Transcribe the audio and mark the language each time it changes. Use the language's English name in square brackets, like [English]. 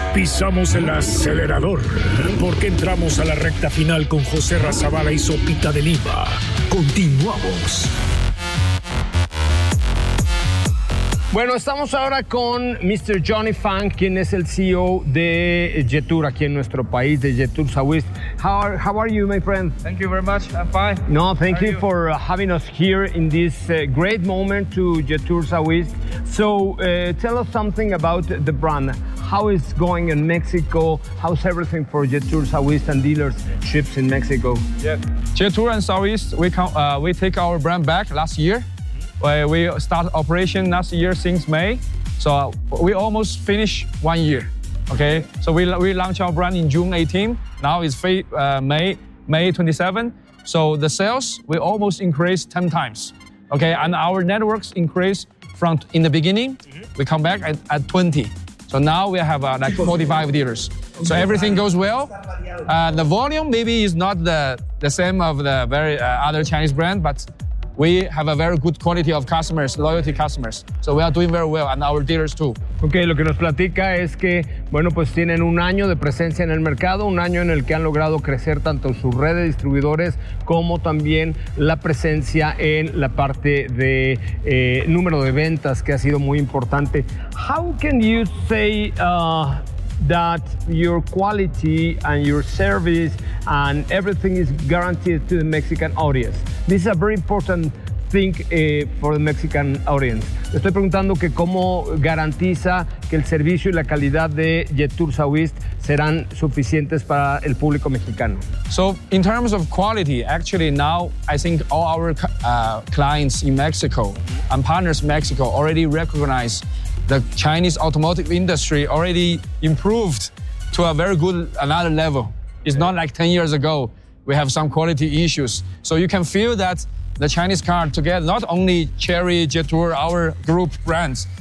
[Spanish] Pisamos el acelerador porque entramos a la recta final con José Razabala y Sopita de Lima. Continuamos. Bueno, estamos ahora con Mr. Johnny Fang, quien es el CEO de Jetour aquí en nuestro país, de Jetour Southwest. [English] How are you, my friend? Thank you very much. I'm fine. No, thank you for having us here in this great moment to Jetour Southwest. So, tell us something about the brand. How is going in Mexico? How's everything for Jetour Southwest and dealerships in Mexico? Yeah, Jetour and Southwest, we take our brand back last year. We start operation last year since May, so we almost finish 1 year. Okay, so we launch our brand in June 18. Now it's May 27. So the sales we almost increase 10 times. Okay, and our networks increase from in the beginning. Mm-hmm. We come back at 20. So So now we have like 45 dealers. So everything goes well. The volume maybe is not the same of the very other Chinese brand, but we have a very good quality of customers, loyalty customers. So we are doing very well, and our dealers too. [Spanish] Okay, lo que nos platica es que, bueno, pues tienen un año de presencia en el mercado, un año en el que han logrado crecer tanto su red de distribuidores como también la presencia en la parte de número de ventas, que ha sido muy importante. [English] How can you say that your quality and your service and everything is guaranteed to the Mexican audience? This is a very important thing for the Mexican audience. [Spanish] Estoy preguntando que cómo garantiza que el servicio y la calidad de Jetour Southeast serán suficientes para el público mexicano. [English] So in terms of quality, actually now I think all our clients in Mexico and partners in Mexico already recognize the Chinese automotive industry already improved to a very good another level. It's not like 10 years ago, we have some quality issues. So you can feel that the Chinese car together, not only Chery, Jetour, our group brands.